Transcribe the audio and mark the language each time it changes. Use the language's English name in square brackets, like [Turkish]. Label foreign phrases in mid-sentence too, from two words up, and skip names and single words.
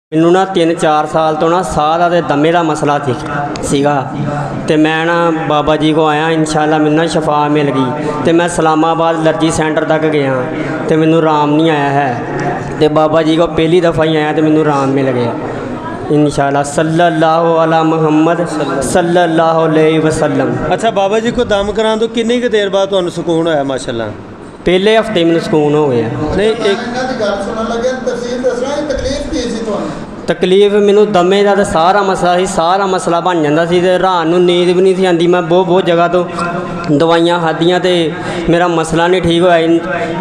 [Punjabi] ਮੈਨੂੰ ਨਾ 3-4 ਸਾਲ ਤੋਂ ਨਾ ਸਾਹ ਦਾ ਤੇ ਦਮੇ ਦਾ ਮਸਲਾ ਸੀਗਾ ਤੇ ਮੈਂ ਨਾ ਬਾਬਾ ਜੀ ਕੋ ਆਇਆ ਇਨਸ਼ਾਅੱਲਾ ਮੈਨੂੰ ਨਾ ਸ਼ਫਾ ਮਿਲ ਗਈ ਤੇ ਮੈਂ ਇਸਲਾਮਾਬਾਦ ਅਲਰਜੀ ਸੈਂਟਰ ਤੱਕ ਗਿਆ ਤੇ ਮੈਨੂੰ ਆਰਾਮ ਨਹੀਂ ਆਇਆ ਹੈ ਤੇ ਬਾਬਾ ਜੀ ਕੋ ਪਹਿਲੀ ਦਫਾ ਹੀ ਆਇਆ ਤੇ ਮੈਨੂੰ ਆਰਾਮ ਮਿਲ ਗਿਆ [Arabic] إن شاء الله صلى الله على محمد صلى الله عليه وسلم. [Punjabi] ਅੱਛਾ ਬਾਬਾ ਜੀ ਕੋ ਦਮ ਕਰਾਨੇ ਤੋ ਕਿਤਨੀ ਕੀ ਦੇਰ ਬਾਅਦ ਤੁਹਾਨੂੰ ਸੁਕੂਨ ਹੋਇਆ ਮਾਸ਼ਾਅੱਲਾ? [Hindi] पहले हफ्ते में सुकून हो गया। नहीं एक [Punjabi] ਤਕਲੀਫ ਮੈਨੂੰ ਦਮੇ ਕਾ ਤੋ ਸਾਰਾ ਮਸਲਾ ਬਣ ਜਾਤਾ ਸੀ ਤੇ ਰਾਤ ਨੂੰ ਨੀਂਦ ਭੀ ਨਹੀਂ ਸੀ ਆਤੀ। ਮੈਂ ਬਹੁਤ ਜਗ੍ਹਾ ਤੋ ਦਵਾਈਆਂ ਖਾਧੀਆਂ ਤੇ ਮੇਰਾ ਮਸਲਾ ਨਹੀਂ ਠੀਕ ਹੋਇਆ।